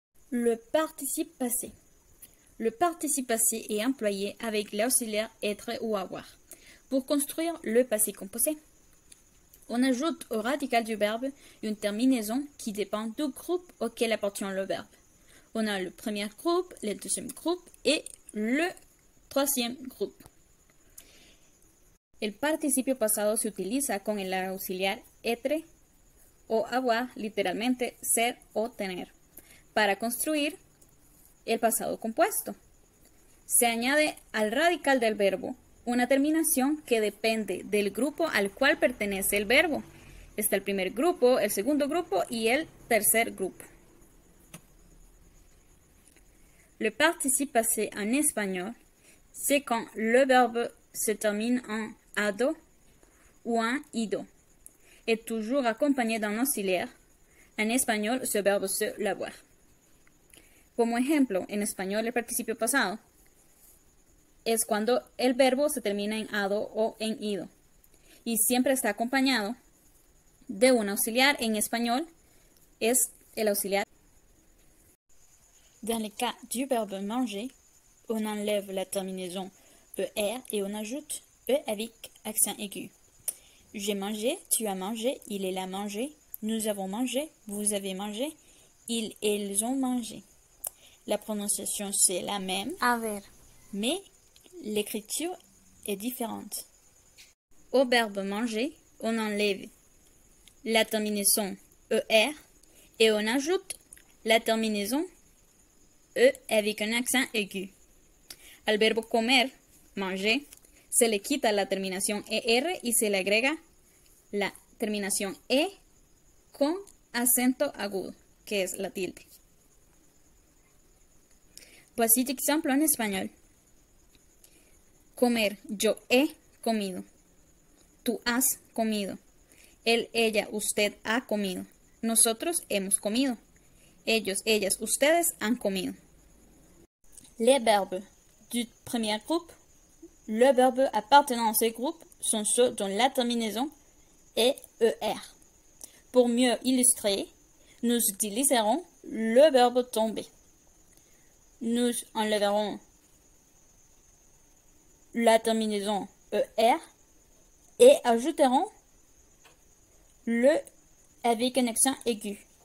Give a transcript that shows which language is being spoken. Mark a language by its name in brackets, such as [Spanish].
[French] Le participe passé. Le participe passé est employé avec l'auxiliaire être ou avoir pour construire le passé composé. On ajoute au radical du verbe une terminaison qui dépend du groupe auquel appartient le verbe. On a le premier groupe, le deuxième groupe et le troisième groupe. [Spanish] El participio pasado se utiliza con el auxiliar être o avoir, literalmente ser o tener, para construir el pasado compuesto. Se añade al radical del verbo una terminación que depende del grupo al cual pertenece el verbo. Está el primer grupo, el segundo grupo y el tercer grupo. [French] Le participe passé en espagnol, c'est quand le verbe se termine en ado ou en ido, et toujours accompagné d'un auxiliaire. En español, ce verbe c'est l'avoir. [Spanish] Como ejemplo, en español el participio pasado es cuando el verbo se termina en ado o en ido, y siempre está acompañado de un auxiliar. En español es el auxiliar. [French] Dans le cas du verbe manger, on enlève la terminaison ER et on ajoute E avec accent aigu. J'ai mangé, tu as mangé, il a mangé, nous avons mangé, vous avez mangé, elles ont mangé. La prononciation c'est la même, [Spanish] Haber. [French] mais l'écriture est différente. Au verbe manger, on enlève la terminaison ER et on ajoute la terminaison E avec un accent aigu. [Spanish] Al verbo comer, manger, se le quita la terminación ER y se le agrega la terminación E con acento agudo, que es la tilde. [French] Voici l'exemple en espagnol. [Spanish] Comer, yo he comido. Tú has comido. Él, ella, usted ha comido. Nosotros hemos comido. Ellos, ellas, ustedes han comido. [French] Les verbes du premier groupe, le verbe appartenant à ce groupe sont ceux dont la terminaison est ER. Pour mieux illustrer, nous utiliserons le verbe tomber. Nous enlèverons la terminaison ER et ajouterons le avec un accent aigu.